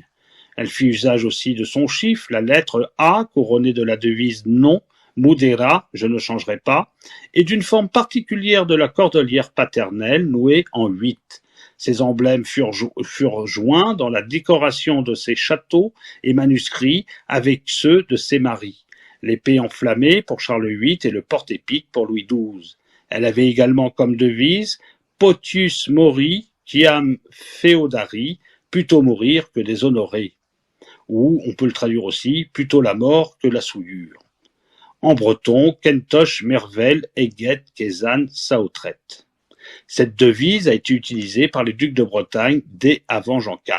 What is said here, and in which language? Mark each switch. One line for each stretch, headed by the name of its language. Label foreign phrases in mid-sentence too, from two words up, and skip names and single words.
French: Elle fit usage aussi de son chiffre, la lettre A, couronnée de la devise non, Mudera, je ne changerai pas, et d'une forme particulière de la cordelière paternelle nouée en 8. Ces emblèmes furent joints dans la décoration de ses châteaux et manuscrits avec ceux de ses maris. L'épée enflammée pour Charles VIII et le porte-épique pour Louis XII. Elle avait également comme devise
Latin: Potius mori, quiam feodari,
French: plutôt mourir que déshonorer. Ou on peut le traduire aussi, plutôt la mort que la souillure. En breton,
Breton: Kentosh Mervel Eget Kezan Saotret.
French: Cette devise a été utilisée par les ducs de Bretagne dès avant Jean IV.